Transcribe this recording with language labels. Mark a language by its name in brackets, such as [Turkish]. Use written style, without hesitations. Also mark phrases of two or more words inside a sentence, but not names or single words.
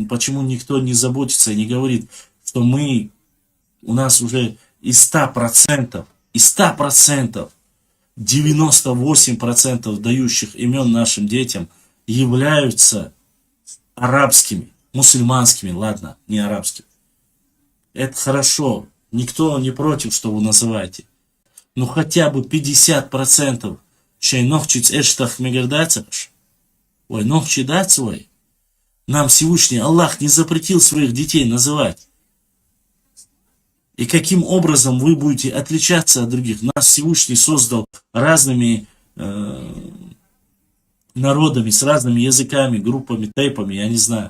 [Russian] Почему никто не заботится и не говорит, что у нас уже из 100%, 98% дающих имен нашим детям являются арабскими, мусульманскими, ладно, не арабскими. Это хорошо. Никто не против, что вы называете. Но хотя бы [Chechen] 50% шей нохчиц эштах мегардацаш. [Russian] Ой, нохчи дать свой. Нам Всевышний Аллах не запретил своих детей называть. И каким образом вы будете отличаться от других? Нас Всевышний создал разными народами, с разными языками, группами, тейпами, я не знаю.